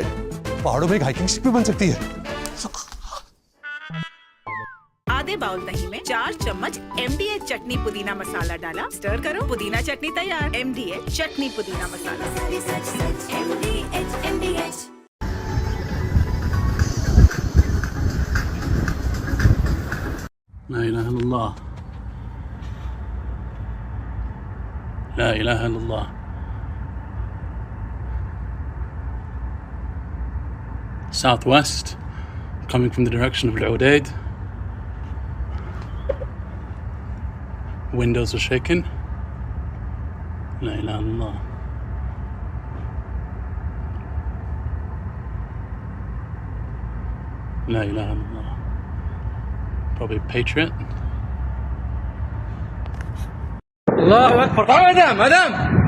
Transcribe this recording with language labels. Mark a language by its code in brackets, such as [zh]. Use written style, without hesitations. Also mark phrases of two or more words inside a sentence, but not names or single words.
[hi] पहाड़ों में एक [en] hiking ship [hi] भी बन सकती है। आधे बाउल दही में 4 चम्मच MDH चटनी पुदीना मसाला डाला, स्टर करो, पुदीना चटनी तैयार। MDH चटनी पुदीना मसाला। MDH। [ar] لا إله إلا الله. لا إله إلا الله. [en] Southwest coming from the direction of Al-Udaid. Windows are shaking. [ar] لا إله إلا الله. لا إله إلا الله. [en] Probably Patriot. [ar] الله أكبر. Madam.